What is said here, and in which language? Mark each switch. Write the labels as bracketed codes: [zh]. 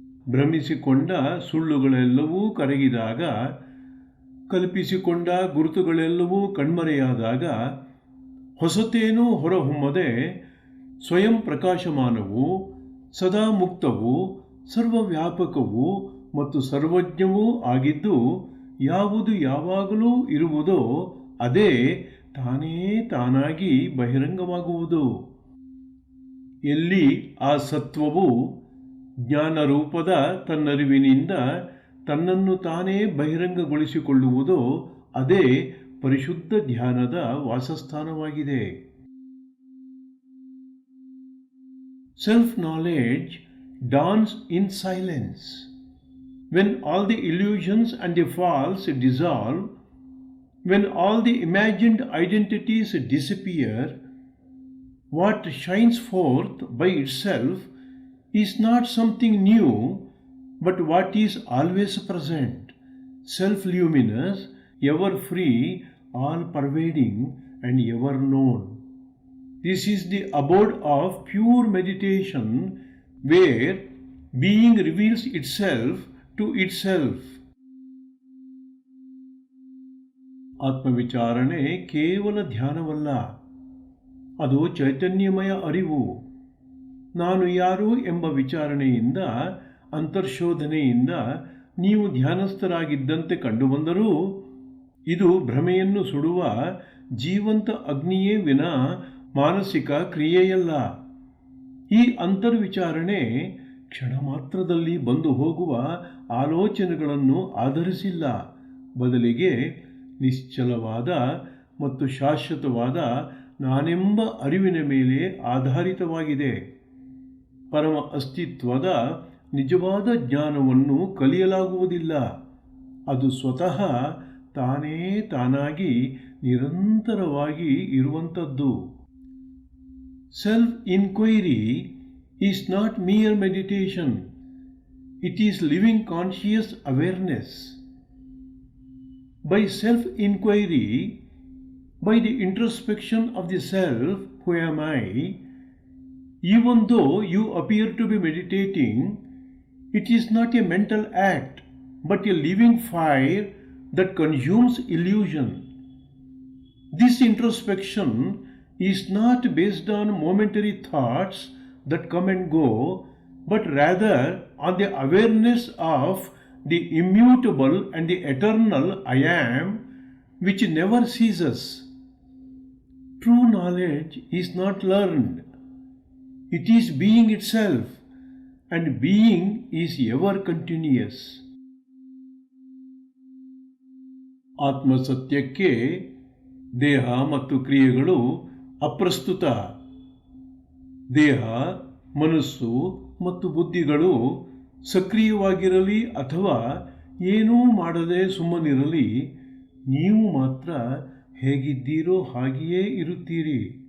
[kn] ಭ್ರಮಿಸಿಕೊಂಡ ಸುಳ್ಳುಗಳೆಲ್ಲವೂ ಕರಗಿದಾಗ, ಕಲ್ಪಿಸಿಕೊಂಡ ಗುರುತುಗಳೆಲ್ಲವೂ ಕಣ್ಮರೆಯಾದಾಗ, ಹೊಸತೇನೂ ಹೊರಹೊಮ್ಮದೆ ಸ್ವಯಂ ಪ್ರಕಾಶಮಾನವೂ, ಸದಾ ಮುಕ್ತವೂ, ಸರ್ವವ್ಯಾಪಕವೂ ಮತ್ತು ಸರ್ವಜ್ಞವೂ ಆಗಿದ್ದು, ಯಾವುದು ಯಾವಾಗಲೂ ಇರುವುದೋ ಅದೇ ತಾನೇ ತಾನಾಗಿ ಬಹಿರಂಗವಾಗುವುದು. ಎಲ್ಲಿ ಆ ಸತ್ವವು ಜ್ಞಾನರೂಪದ ತನ್ನರಿವಿನಿಂದ ತನ್ನನ್ನು ತಾನೇ ಬಹಿರಂಗಗೊಳಿಸಿಕೊಳ್ಳುವುದೋ ಅದೇ ಪರಿಶುದ್ಧ ಧ್ಯಾನದ ವಾಸಸ್ಥಾನವಾಗಿದೆ. [en] Self knowledge dawns in silence. When all the illusions and the false dissolve, when all the imagined identities disappear, what shines forth by itself is not something new, but what is always present, self-luminous, ever-free, all-pervading, and ever-known. This is the abode of pure meditation, where being reveals itself to itself. [kn] ಆತ್ಮವಿಚಾರಣೆ ಕೇವಲ ಧ್ಯಾನವಲ್ಲ, ಅದು ಚೈತನ್ಯಮಯ ಅರಿವು. ನಾನು ಯಾರು ಎಂಬ ವಿಚಾರಣೆಯಿಂದ, ಅಂತರ್ಶೋಧನೆಯಿಂದ ನೀವು ಧ್ಯಾನಸ್ಥರಾಗಿದ್ದಂತೆ ಕಂಡುಬಂದರೂ ಇದು ಭ್ರಮೆಯನ್ನು ಸುಡುವ ಜೀವಂತ ಅಗ್ನಿಯೇ ವಿನಾ ಮಾನಸಿಕ ಕ್ರಿಯೆಯಲ್ಲ. ಈ ಅಂತರ್ವಿಚಾರಣೆ ಕ್ಷಣ ಮಾತ್ರದಲ್ಲಿ ಬಂದು ಹೋಗುವ ಆಲೋಚನೆಗಳನ್ನು ಆಧರಿಸಿಲ್ಲ, ಬದಲಿಗೆ ನಿಶ್ಚಲವಾದ ಮತ್ತು ಶಾಶ್ವತವಾದ ನಾನೆಂಬ ಅರಿವಿನ ಮೇಲೆ ಆಧಾರಿತವಾಗಿದೆ. ಪರಮ ಅಸ್ತಿತ್ವದ ನಿಜವಾದ ಜ್ಞಾನವನ್ನು ಕಲಿಯಲಾಗುವುದಿಲ್ಲ, ಅದು ಸ್ವತಃ ತಾನೇ ತಾನಾಗಿ ನಿರಂತರವಾಗಿ ಇರುವಂಥದ್ದು. [en] Self inquiry is not mere meditation, it is living conscious awareness. By self-inquiry, by the introspection of the self, who am I, even though you appear to be meditating, It is not a mental act, but a living fire that consumes illusion. This introspection is not based on momentary thoughts that come and go, but rather on the awareness of the immutable and the eternal I am, which never ceases. True knowledge is not learned. It is being itself, and being is ever continuous. [kn] ಆತ್ಮಸತ್ಯಕ್ಕೆ ದೇಹ ಮತ್ತು ಕ್ರಿಯೆಗಳು ಅಪ್ರಸ್ತುತ. ದೇಹ, ಮನಸ್ಸು ಮತ್ತು ಬುದ್ಧಿಗಳು ಸಕ್ರಿಯವಾಗಿರಲಿ ಅಥವಾ ಏನೂ ಮಾಡದೆ ಸುಮ್ಮನಿರಲಿ, ನೀವು ಮಾತ್ರ ಹೇಗಿದ್ದೀರೋ ಹಾಗೆಯೇ ಇರುತ್ತೀರಿ.